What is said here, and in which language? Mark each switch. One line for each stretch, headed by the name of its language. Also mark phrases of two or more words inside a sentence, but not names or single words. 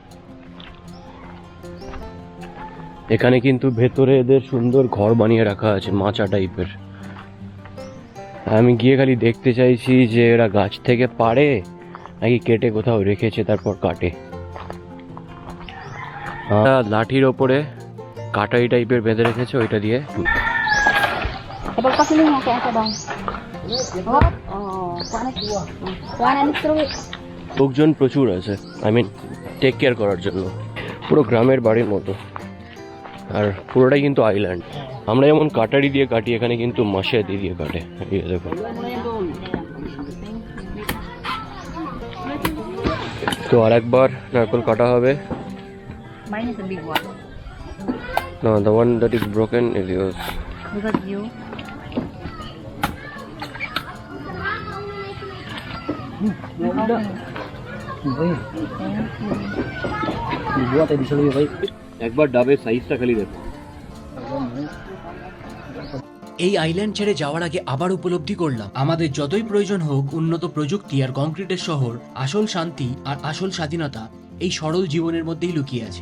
Bangla: এখানে কিন্তু ভেতরে এদের সুন্দর ঘর বানিয়ে রাখা আছে, মাচা টাইপের। আমি গিয়ে খালি দেখতে চাইছি যে এরা গাছ থেকে পাড়ে নাকি কেটে কোথাও রেখেছে তারপর কাটে। লাঠির ওপরে কাটাই টাইপের বেঁধে রেখেছে, ওইটা দিয়ে
Filipino: Ipagpasin mo kaya sa bang. Hop. Oh, kuha na nito.
Bangla: লোকজন প্রচুর আছে,
English: I mean take care
Bangla: করার জন্য। পুরো গ্রামের বাড়ির মতো, আর পুরোটাই কিন্তু আইল্যান্ড। আমরা যেমন কাটারি দিয়ে কাটি, এখানে কিন্তু মাসে দিয়ে কাটে। এই দেখো, তো আর একবার নারকেল কাটা হবে।
English: Mine is a big one. No, the one that is broken is yours. Because you.
Bangla: একবার ডাবের সাইজটা খালি দেখো। এই আইল্যান্ড ছেড়ে যাওয়ার আগে আবার উপলব্ধি করলাম, আমাদের যতই প্রয়োজন হোক উন্নত প্রযুক্তি আর কংক্রিটের শহর, আসল শান্তি আর আসল স্বাধীনতা এই সরল জীবনের মধ্যেই লুকিয়ে আছে।